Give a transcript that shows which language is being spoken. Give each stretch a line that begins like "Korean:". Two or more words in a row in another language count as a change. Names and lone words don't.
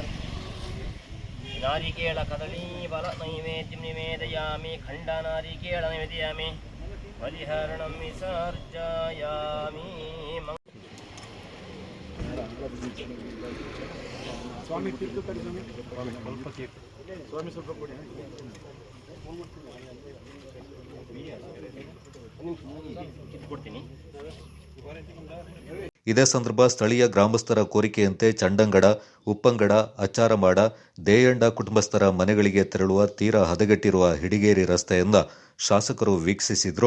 Sanskrit: नारिकेल कदली फल नैवेद्यं निवेदयामि खण्डनारिकेल निवेदयामि बलिहरणं विसर्जयामि. स्वामी
Kannada: ಇದೇ ಸಂದರ್ಭ ಸ್ಥಳೀಯ ಗ್ರಾಮಸ್ಥರ ಕೋರಿಕೆಯಂತೆ ಚಂಡಂಗಡ, ಉಪ್ಪಂಗಡ, ಅಚ್ಚಾರಮಾಡ, ದೇಯಂಡ ಕುಟುಂಬಸ್ಥರ ಮನೆಗಳಿಗೆ ತೆರಳುವ ತೀರಾ ಹದಗೆಟ್ಟಿರುವ ಹಿಡಿಗೇರಿ ರಸ್ತೆಯನ್ನ ಶಾಸಕರು ವೀಕ್ಷಿಸಿದ್ರು.